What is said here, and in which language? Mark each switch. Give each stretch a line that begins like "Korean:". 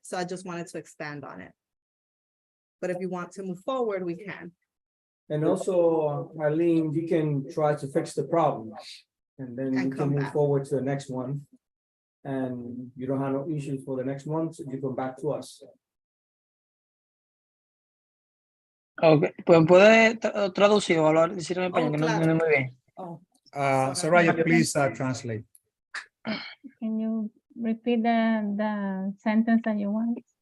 English: So I just wanted to expand on it. But if you want to move forward, we can. And also, Arlene, you can try to fix the problem. And then you can move forward to the next one. And you don't have no issues for the next month, so you come back to us.
Spanish: Okay, pues puede traducir o hablar, decirlo en español, que no entiendo muy bien.
English: Soraya, please translate. Can you repeat the sentence that you want?